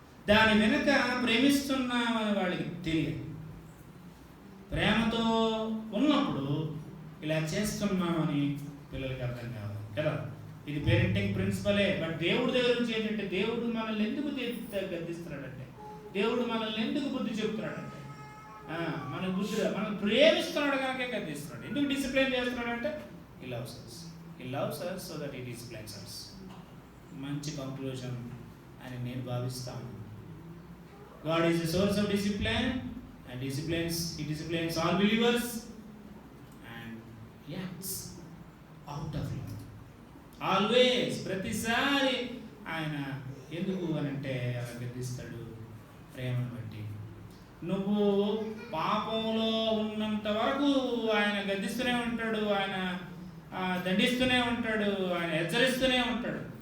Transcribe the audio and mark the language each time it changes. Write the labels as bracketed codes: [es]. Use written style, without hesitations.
[te] దాని వెనుక ప్రేమిస్తున్నామని వాళ్ళకి తెలియదు. ప్రేమతో ఉన్నప్పుడు ఇలా చేస్తున్నామని పిల్లలకి అర్థం కావాలి కదా. ఇది పేరెంటింగ్ ప్రిన్సిపలే. బట్ దేవుడి దగ్గర నుంచి ఏంటంటే దేవుడు మనల్ని ఎందుకు గద్దిస్తున్నాడంటే, దేవుడు మనల్ని ఎందుకు బుద్ధి చెప్తున్నాడంటే మన బుద్ధి మనం ప్రేమిస్తున్నాడు కనుక గద్దిస్తున్నాడు. ఎందుకు డిసిప్లైన్ చేస్తున్నాడంటే [en] he loves us. He loves us so that he disciplines us. [te] మంచి కంక్లూజన్ అని నేను భావిస్తాను. [en] God is a source of discipline and he disciplines all believers and he acts out of love. [te] Always, ప్రతిసారి ఆయన ఎందుకు అనంటే అలా గద్దిస్తాడు ప్రేమను బట్టి. నువ్వు పాపంలో ఉన్నంత వరకు ఆయన గద్దిస్తూనే ఉంటాడు, ఆయన దండిస్తూనే ఉంటాడు, ఆయన హెచ్చరిస్తూనే ఉంటాడు.